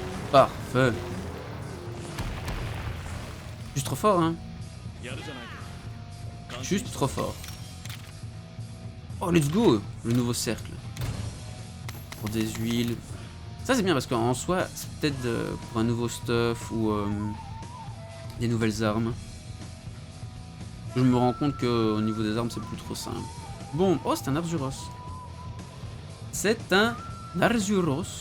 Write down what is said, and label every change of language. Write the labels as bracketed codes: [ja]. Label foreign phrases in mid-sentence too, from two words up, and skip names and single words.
[fr] Parfait. Juste trop fort, hein. [ja] やるじゃないか感心 [fr] Juste trop fort. [en] Oh, let's go. [fr] Le nouveau cercle. Pour des huiles. Ça, c'est bien parce qu'en soi, c'est peut-être pour un nouveau stuff ou des nouvelles armes. Je me rends compte qu'au niveau des armes, c'est plus trop simple. Bon, oh, c'est un Arzuros. C'est un Arzuros.